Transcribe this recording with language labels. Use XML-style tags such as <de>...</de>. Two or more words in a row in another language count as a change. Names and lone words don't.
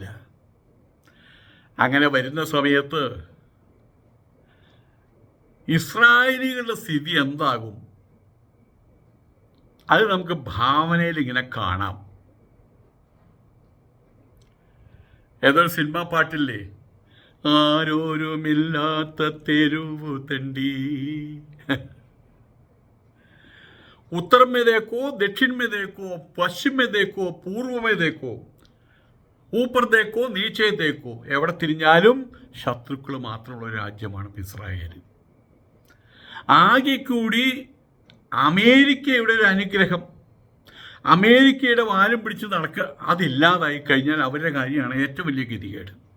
<ml>അങ്ങനെ വരുന്ന സമയത്ത് ഇസ്രായേലികളുടെ സ്ഥിതി എന്താകും അത് നമുക്ക് ഭാവനയിൽ ഇങ്ങനെ കാണാം. ഏതൊരു സിനിമാ പാട്ടില്ലേ, ആരോരുമില്ലാത്ത തെരുവു തണ്ടി,</ml> <hi>उत्तर में देखो, दक्षिण में देखो, पश्चिम में देखो, पूर्व में देखो, ऊपर देखो, നീച്ചെ देखो,</hi> <ml>എവിടെ തിരിഞ്ഞാലും ശത്രുക്കൾ മാത്രമുള്ള രാജ്യമാണ് ഇസ്രായേൽ. ആകെ കൂടി അമേരിക്കയുടെ ഒരു അനുഗ്രഹം, അമേരിക്കയുടെ വാലും പിടിച്ച് നടക്കുക, അതില്ലാതായി കഴിഞ്ഞാൽ അവരുടെ കാര്യമാണ് ഏറ്റവും വലിയ ഗതികേട്.</ml>